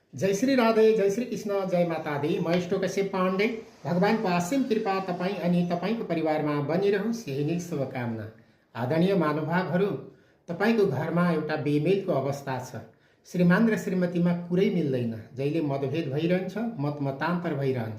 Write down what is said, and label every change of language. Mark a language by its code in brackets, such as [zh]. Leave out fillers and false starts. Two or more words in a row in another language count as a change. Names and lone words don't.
[ne] जय श्री राधे, जय श्री कृष्ण, जय माता दी। म कश्यप पाण्डे। भगवानको असीम कृपा तपाईँ अनि तपाईँको परिवारमा बनिरहोस्, यही नै शुभकामना। आदरणीय महानुभावहरू, तपाईँको घरमा एउटा बेमेलको अवस्था छ। श्रीमान र श्रीमतीमा कुरै मिल्दैन, जहिले मतभेद भइरहन्छ, मतमतान्तर भइरहन्छ।